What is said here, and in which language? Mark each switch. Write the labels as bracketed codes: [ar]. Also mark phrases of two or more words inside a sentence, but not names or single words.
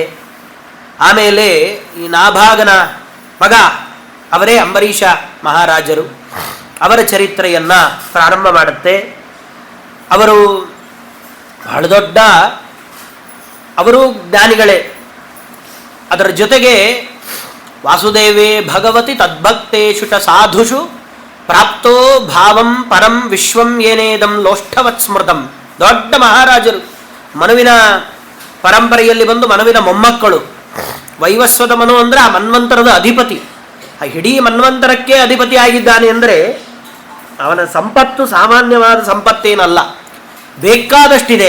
[kn] ಆಮೇಲೆ ಈ ನಾಭಾಗನ ಮಗ ಅವರೇ ಅಂಬರೀಷ ಮಹಾರಾಜರು, ಅವರ ಚರಿತ್ರೆಯನ್ನು ಪ್ರಾರಂಭ ಮಾಡುತ್ತೆ. ಅವರು ಬಹಳ ದೊಡ್ಡ, ಅವರು ಜ್ಞಾನಿಗಳೇ. ಅದರ ಜೊತೆಗೆ [sa] ವಾಸುದೇವೇ ಭಗವತಿ ತದ್ಭಕ್ತೇಷು ಚ ಸಾಧುಷು ಪ್ರಾಪ್ತೋ ಭಾವಂ ಪರಂ ವಿಶ್ವಂ ಏನೇದಂ ಲೋಷ್ಠವತ್ ಸ್ಮೃತಂ. [kn] ದೊಡ್ಡ ಮಹಾರಾಜರು, ಮನುವಿನ ಪರಂಪರೆಯಲ್ಲಿ ಬಂದು ಮನುವಿನ ಮೊಮ್ಮಕ್ಕಳು. ವೈವಸ್ವತ ಮನು ಅಂದರೆ ಆ ಮನ್ವಂತರದ ಅಧಿಪತಿ, ಆ ಇಡೀ ಮನ್ವಂತರಕ್ಕೆ ಅಧಿಪತಿ ಆಗಿದ್ದಾನೆ ಅಂದರೆ ಅವನ ಸಂಪತ್ತು ಸಾಮಾನ್ಯವಾದ ಸಂಪತ್ತೇನಲ್ಲ, ಬೇಕಾದಷ್ಟಿದೆ.